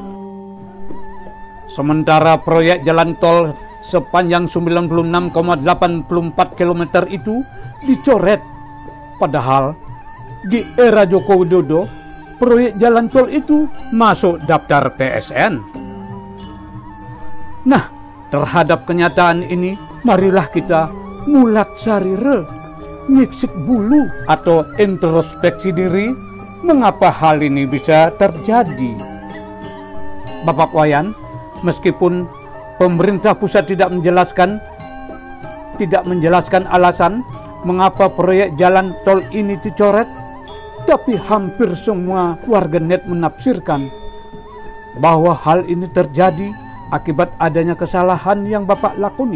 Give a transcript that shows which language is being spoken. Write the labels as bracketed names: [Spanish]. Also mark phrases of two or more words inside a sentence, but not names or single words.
[Indonesian] Sementara proyek jalan tol sepanjang 96,84 km itu dicoret. Padahal di era Joko Widodo, proyek jalan tol itu masuk daftar PSN. Nah, terhadap kenyataan ini, marilah kita [Balinese] mulat sarire, nyiksik bulu [Indonesian] atau introspeksi diri, mengapa hal ini bisa terjadi. Bapak Wayan, meskipun pemerintah pusat tidak menjelaskan alasan mengapa proyek jalan tol ini dicoret, tapi hampir semua warganet menafsirkan bahwa hal ini terjadi akibat adanya kesalahan yang Bapak lakoni.